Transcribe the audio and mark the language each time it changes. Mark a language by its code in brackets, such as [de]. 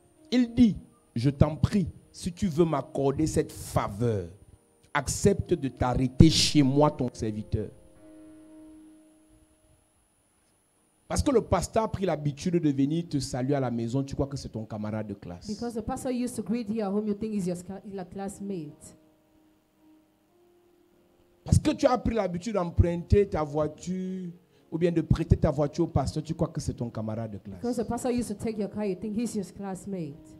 [fr] Il dit: je t'en prie, si tu veux m'accorder cette faveur, accepte de t'arrêter chez moi, ton serviteur. Parce que le pasteur a pris l'habitude de venir te saluer à la maison, tu crois que c'est ton camarade de classe. [en] Because the pastor used to greet you at home, you think he's your classmate. [fr] Parce que tu as pris l'habitude d'emprunter ta voiture ou bien de prêter ta voiture au pasteur, tu crois que c'est ton camarade de classe. [en] Because the pastor used to take your car, you think he's your classmate.